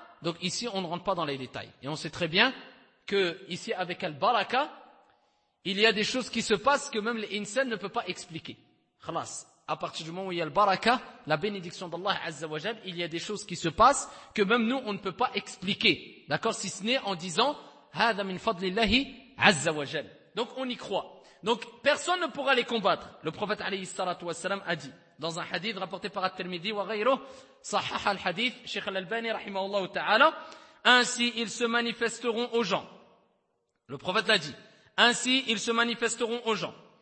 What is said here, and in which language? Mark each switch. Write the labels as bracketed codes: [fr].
[fr] Donc ici, on ne rentre pas dans les détails. Et on sait très bien que ici, avec Al-Baraka, il y a des choses qui se passent que même l'insan ne peut pas expliquer. Khalas. À partir du moment où il y a Al-Baraka, la bénédiction d'Allah Azza wa Jal, il y a des choses qui se passent que même nous, on ne peut pas expliquer. D'accord? Si ce n'est en disant, [ar] هَذَا مِنْ فَضْلِ اللَّهِ عَزَّ وَجَلْ. [fr] Donc on y croit. Donc personne ne pourra les combattre. Le prophète alayhi salatu wassalam a dit dans un hadith rapporté par At-Tirmidhi [ar] wa ghayruh, sahaha al-hadith [fr] Sheikh al-Albani rahimahullah ta'ala, ainsi ils se manifesteront aux gens. Le prophète l'a dit. Ainsi ils se manifesteront aux gens.